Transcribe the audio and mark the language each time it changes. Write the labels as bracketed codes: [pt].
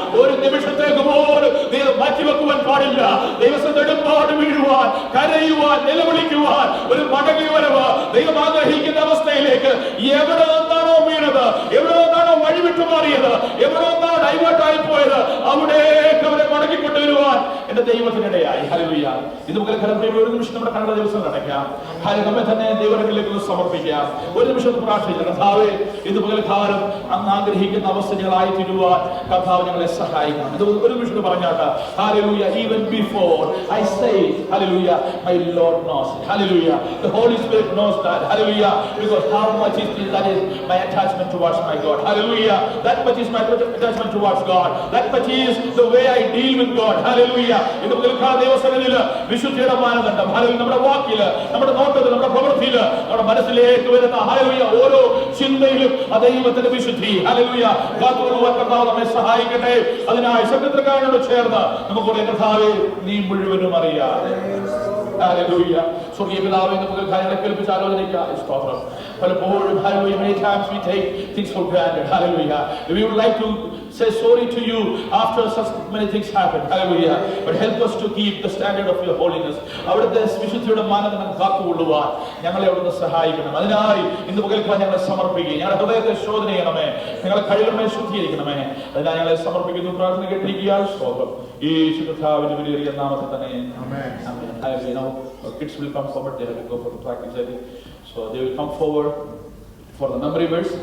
[ml] ഒരു നിമിഷത്തേക്ക് പോലും ദൈവം മാറ്റിവെക്കുവാൻ പാടില്ല. ദൈവം നെടുമ്പാട് വീഴുവാൻ, കരയുവാൻ, നിലവിളിക്കുവാൻ ഒരു മടങ്ങി വരവ് ദൈവം ആഗ്രഹിക്കുന്ന അവസ്ഥയിലേക്ക് എവിടെ നിന്നാണോ വീണത്, എവിടെ നിന്നാണോ വഴിവിട്ടു മാറിയത്, എവിടെ നിന്നാണോ ഡൈവേർട്ടായി പോയത്, അവിടേക്ക് അവരെ മടങ്ങിക്കൊണ്ടുവരുവാൻ എന്റെ ദൈവത്തിനിടയായി. ഹല്ലേലൂയ. ഇത് നമുക്ക് ഒരു നിമിഷം നമ്മുടെ കണ്ട ദിവസം നടക്കാം. നമ്മെ തന്നെ ദൈവങ്ങളിലേക്ക് സമർപ്പിക്കാം. ഒരു നിമിഷം പ്രാർത്ഥിക്കാം, കർത്താവേ ഇത് പകൽക്കാലം അങ്ങ് ആഗ്രഹിക്കുന്ന അവസ്ഥകളായി തീരുവാൻ കർത്താവ് ഞങ്ങളെ സഹായിക്കണം. ഇത് ഒരു നിമിഷം പറഞ്ഞാട്ടെ. Hallelujah. [en] Even before I say hallelujah, my Lord knows. Hallelujah. The Holy Spirit knows that. Hallelujah. Because how much is that is my attachment towards my God. Hallelujah. That much is my attachment towards God. That much is the way I deal with God. Hallelujah. [ml] ഇന്ന് മുതൽക്കാല ദൈവസന്നിധിയിൽ വിശുദ്ധിയുടെ മാനദണ്ഡം hallelujah നമ്മുടെ വാക്കില്, നമ്മുടെ നോട്ടത്തിൽ, നമ്മുടെ പ്രവൃത്തിയില്, നമ്മുടെ മനസ്സിലേക്ക് വരുന്ന ഹല്ലേലൂയ ഓരോ ചിന്തയിലും ആ ദൈവത്തിന്റെ വിശുദ്ധി ഹല്ലേലൂയ കാത്തുകൊള്ളുവാൻ കർത്താവ് നമ്മെ സഹായിക്കട്ടെ. അതിനായി സങ്കീർത്തനക്കാരനോട് ചേർന്ന് നമുക്കുള്ള കർത്താവേ നീ മുഴുവനും അറിയാതെ ഹല്ലേലൂയ. സ്വർഗ്ഗീയ പിതാവേ നമുക്ക് കാര്യങ്ങളെ കേൾപ്പിച്ച് ആലോചിക്കുക. സ്തോത്രം. പലപ്പോഴും [en] Hallelujah many times we take things for granted. Hallelujah. We would like to say sorry to you after such many things happen. Hallelujah. But help us to keep the standard of your holiness. [ml] അവിടുത്തെ വിശുദ്ധിയുടെ മാനദണ്ഡം കാത്തുകൊള്ളുവാൻ ഞങ്ങളെ അവിടുന്ന് സഹായിക്കണം. അതിനായി ഇന്ന് പകൽക്കാലം ഞങ്ങളെ സമർപ്പിക്കുക. ഞങ്ങളുടെ ഹൃദയത്തെ ശോധന ചെയ്യണമേ, ഞങ്ങളെ കഴിവുകളെ ശുദ്ധീകരിക്കണമേ. അതിനായി ഞങ്ങളെ സമർപ്പിക്കുന്നു. പ്രാർത്ഥന കേട്ടിരിക്കുക. സ്തോത്രം. യേശു കർത്താവിന്റെ വലിയ നാമത്തിൽ തന്നെ ആമേൻ. [en] Hallelujah. Now kids will come forward. They have to go for the practice. So they will come forward for the memory verse.